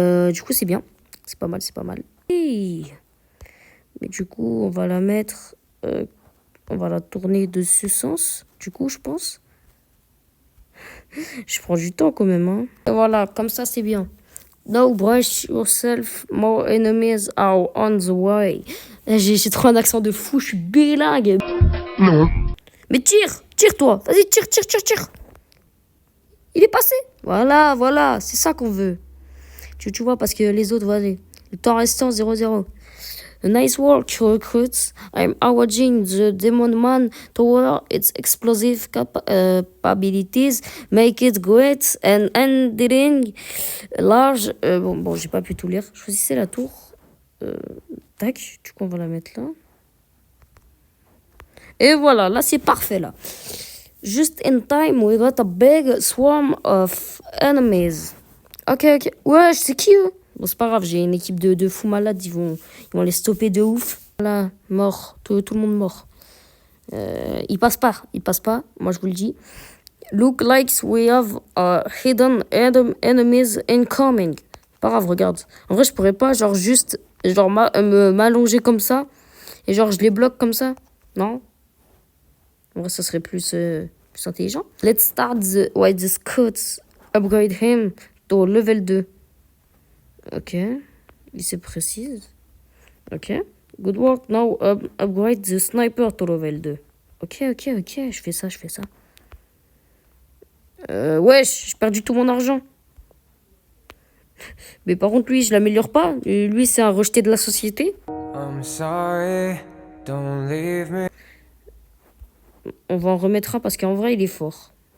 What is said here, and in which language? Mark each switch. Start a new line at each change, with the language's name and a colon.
French: Du coup, c'est bien. C'est pas mal. Hey. Mais du coup, on va la mettre... on va la tourner de ce sens, du coup, je pense. Je prends du temps quand même, hein. Et voilà, comme ça, c'est bien.
English: No, brush yourself, more enemies are on the way.
French: J'ai trop un accent de fou, je suis bilingue. Non. Mais tire toi. Vas-y, tire. Il est passé. Voilà, c'est ça qu'on veut. Tu vois, parce que les autres, vas-y. Le temps restant 0-0.
English: Nice work, recruits. I'm awarding the Demon Man Tower its explosive capabilities. Make it great and enduring large.
French: Bon, j'ai pas pu tout lire. Choisissez la tour. Tac, du coup, on va la mettre là. Et voilà, là, c'est parfait, là.
English: Just in time, we got a big swarm of enemies.
French: Ok. Ouais, je sais qui, eux. Bon, c'est pas grave, j'ai une équipe de fous malades, ils vont les stopper de ouf. Voilà, mort, tout le monde mort. Ils passent pas, moi je vous le dis.
English: Look like we have hidden enemies incoming.
French: Pas grave, regarde. En vrai, je pourrais pas, genre, juste, genre, m'allonger comme ça, et genre, je les bloque comme ça. Non? En vrai, ça serait plus intelligent.
English: Let's start the scouts. Upgrade him to level 2.
French: Ok, il se précise. Ok,
English: good work. Now upgrade the sniper to level 2.
French: Ok, je fais ça. Wesh, j'ai perdu tout mon argent. Mais par contre, lui, je l'améliore pas. Lui, c'est un rejeté de la société.
English: I'm sorry, don't leave me.
French: On va en remettre un parce qu'en vrai, il est fort.